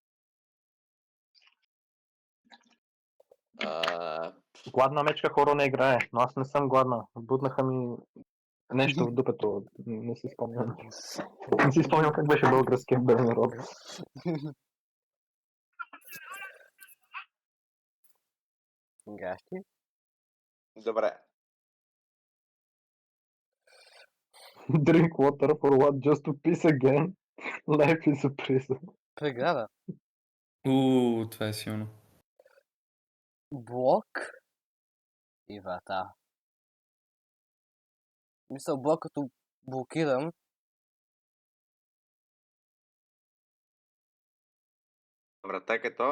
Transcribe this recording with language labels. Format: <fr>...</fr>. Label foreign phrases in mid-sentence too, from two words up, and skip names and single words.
<bg>Гладна мечка хоро не играе, но аз не съм гладна. Буднаха ми нещо в дупето. Не си спомням. Не си спомням как беше българския народ. Гащи. Добре.</bg> <en>Drink water for what? Just to piss again? Life is a prison.</en> <bg>Преграда. Това е силно. Блок и врата. Мисля, блок като блокирам. Врата като?</bg>